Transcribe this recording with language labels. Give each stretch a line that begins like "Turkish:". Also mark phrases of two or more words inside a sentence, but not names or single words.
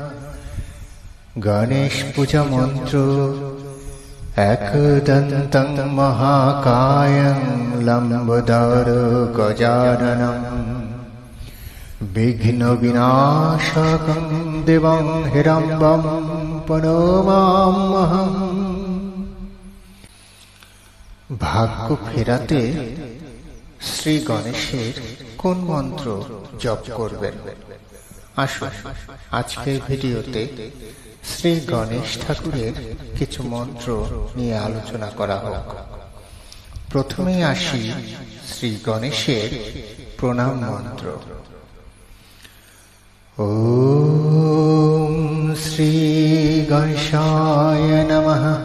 Sanskrit: गणेश पूजा मंत्र एकदन्तं महाकायं लम्बोदरं गजाननं विघ्न विनाशकं देवं हिरण्यं प्रणमाम्यहम्।
Bangla: ভাগ্য ফেরাতে শ্রী গণেশের কোন মন্ত্র জপ করবেন? আসুন আজকের ভিডিওতে শ্রী গণেশ ঠাকুরের কিছু মন্ত্র নিয়ে আলোচনা করা হোক। প্রথমেই আসি শ্রী গণেশের প্রণাম মন্ত্র।
Sanskrit: ओम श्री गणेशाय नमः।